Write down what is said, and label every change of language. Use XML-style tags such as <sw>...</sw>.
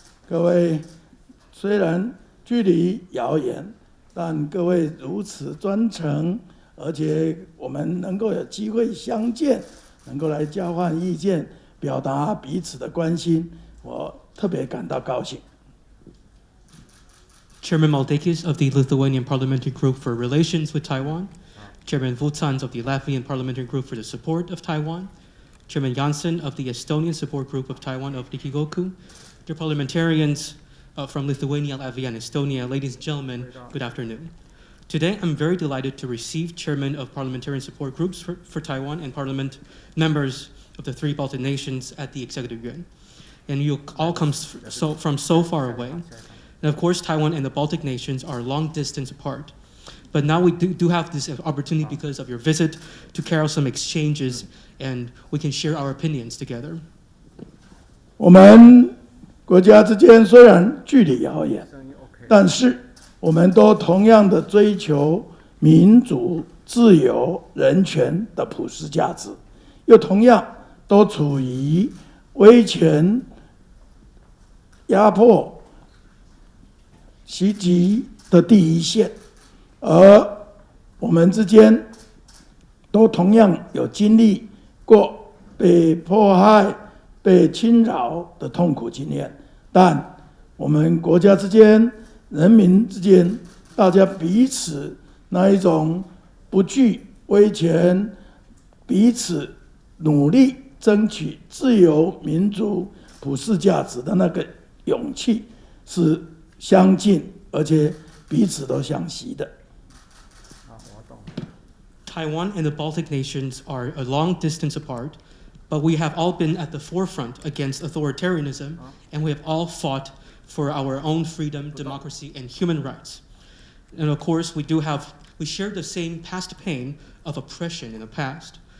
<zh>各位虽然距离遥远，但各位如此专程，而且我们能够有机会相见，能够来交换意见，表达彼此的关心，我特别感到高兴。</zh> <en>Chairman Maldakis of the Lithuanian Parliamentary Group for Relations with Taiwan, Chairman Vucans of the Latvian Parliamentary Group for the Support of Taiwan, Chairman Janssen of the Estonian Support Group of Taiwan of Rikigoku, dear parliamentarians from Lithuania, Latvia, and Estonia, ladies and gentlemen, good afternoon. Today, I'm very delighted to receive Chairman of Parliamentarian Support Groups for Taiwan and Parliament members of the 3 Baltic nations at the Executive Yuan. And you all come from so far away. And of course, Taiwan and the Baltic nations are long distance apart. But now we do have this opportunity because of your visit to carry out some exchanges, and we can share our opinions together.</en> <zh>我们国家之间虽然距离遥远，但是我们都同样的追求民主、自由、人权的普世价值，又同样都处于威权、压迫、袭击的第一线，而我们之间都同样有经历过被迫害、被侵扰的痛苦经验，但我们国家之间、人民之间，大家彼此那一种不惧威权，彼此努力争取自由、民主、普世价值的那个勇气是相近，而且彼此都相惜的。</zh> <en>Taiwan and the Baltic nations are a long distance apart, but we have all been at the forefront against authoritarianism, and we have all fought for our own freedom, democracy, and human rights. And of course, we share the same past pain of oppression in the past.</en>